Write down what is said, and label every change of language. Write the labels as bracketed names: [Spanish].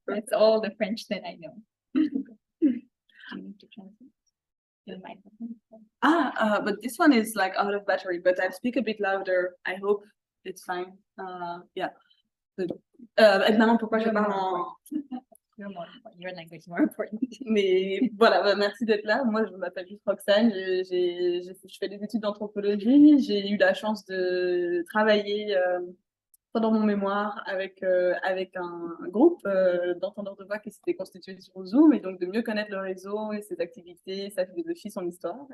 [English] That's all the French that I know. Do you need to translate? Your microphone? But this one is like out of battery, but I'll speak a bit louder. I hope it's fine. Yeah. [French] Évidemment, pourquoi je parle en... [English] Your language is more important. [French] Mais voilà, bah, merci d'être là. Moi, je m'appelle juste Roxane. Je fais des études d'anthropologie. J'ai eu la chance de travailler pendant mon mémoire avec un groupe d'entendeurs de voix qui s'était constitué sur Zoom, et donc de mieux connaître le réseau et ses activités, sa philosophie, son histoire.